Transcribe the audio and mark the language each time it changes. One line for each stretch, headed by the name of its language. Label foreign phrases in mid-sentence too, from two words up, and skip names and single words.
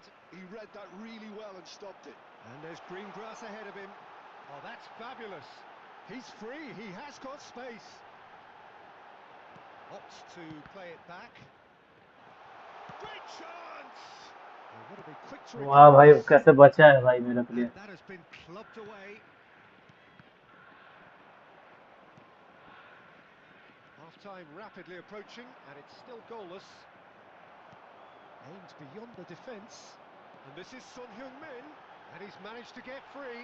English: He read that really well and stopped it. And there's green grass ahead of him. Oh, that's fabulous. He's free, he has got space. Opts to play it back. Great chance! They would have been quick to
Hindi: वाह भाई
English: recover this.
Hindi: कैसे बचा है भाई मेरा
English: And प्लेयर that has been clubbed away. Half-time rapidly approaching, and it's still goalless. Aimed beyond the defence. And this is Son Heung-min, and he's managed to get free.